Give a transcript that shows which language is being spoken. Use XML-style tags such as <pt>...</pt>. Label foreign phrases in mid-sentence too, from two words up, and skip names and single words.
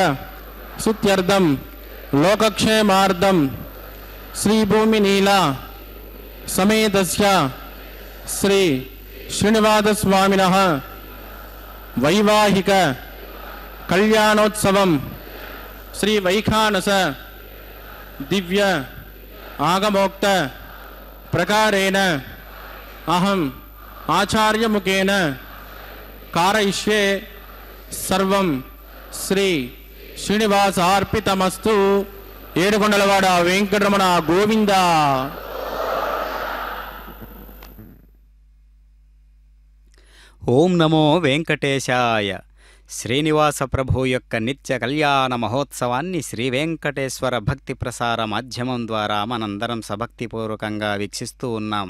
<sa>सिद्ध्यर्थम लोकक्षेमार्थम श्री भूमि नीला समेतस्य श्री श्रीनिवासस्वामिनः वैवाहिक कल्याणोत्सवं श्री वैखानस दिव्य आगमोक्त प्रकारेण अहम् आचार्यमुखेन कारयिष्ये। सर्वं श्री श्रीनिवासार्पितमस्तु।</sa> <te>ఏడుకొండలవాడ వెంకటరమణ గోవింద. ఓం నమో వెంకటేశాయ. శ్రీనివాస ప్రభు యొక్క నిత్య కళ్యాణ మహోత్సవాన్ని శ్రీ వెంకటేశ్వర భక్తి ప్రసార మాధ్యమం ద్వారా మనందరం సభక్తిపూర్వకంగా వీక్షిస్తూ ఉన్నాం.</te>